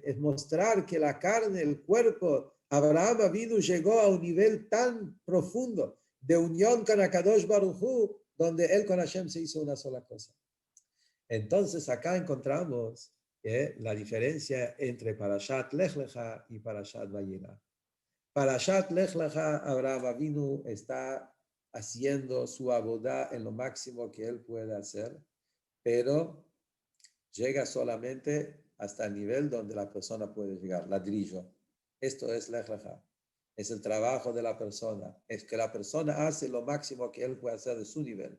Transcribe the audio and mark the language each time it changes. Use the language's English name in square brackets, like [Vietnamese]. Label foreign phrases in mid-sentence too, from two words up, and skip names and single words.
[Spanish] Es mostrar que la carne, el cuerpo, Abraham Avinu llegó a un nivel tan profundo de unión con [Hebrew] הקדוש ברוך הוא, [Spanish] donde él con Hashem se hizo una sola cosa. Entonces acá encontramos la diferencia entre Parashat Lech Lecha y Parashat Vayera. Parashat Lech Lecha, Abraham Avinu está haciendo su abodá en lo máximo que él puede hacer, pero llega solamente hasta el nivel donde la persona puede llegar, ladrillo. Esto es Lech Lecha. Es el trabajo de la persona. Es que la persona hace lo máximo que él puede hacer de su nivel.